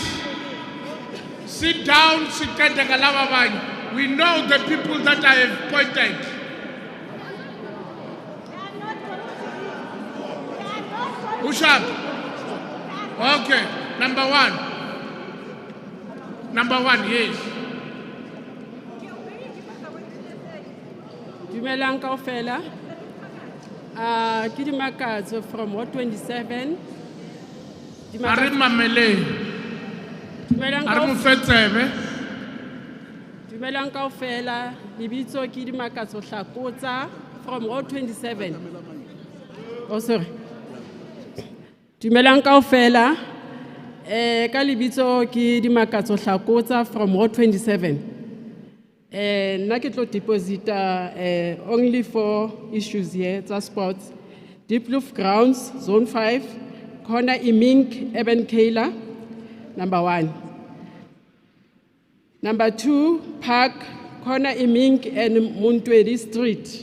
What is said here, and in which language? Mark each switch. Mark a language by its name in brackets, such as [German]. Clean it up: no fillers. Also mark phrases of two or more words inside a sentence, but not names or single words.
[English] Sit down, we know the people that I have appointed. Ushab. Okay, number 1. Number 1, yes. [Southern Sotho] Dumelang kaofela. Ke dimakatso from Ward 27. Are mamele. Are mofetsebe. Dumelang kaofela, lebitso ke dimakatso Hlakotsa from Ward 27. [English] Oh sorry. [Southern Sotho] Dumelang kaofela, ka lebitso ke dimakatso Hlakotsa from Ward 27. Nna ke tlo deposita [English] only 4 issues here, [Southern Sotho] tsa sports. [English] Deep Roof Grounds, Zone 5, Corner Imink, Eben Kayla, number 1. Number 2, Park, Corner Imink and Muntwedi Street.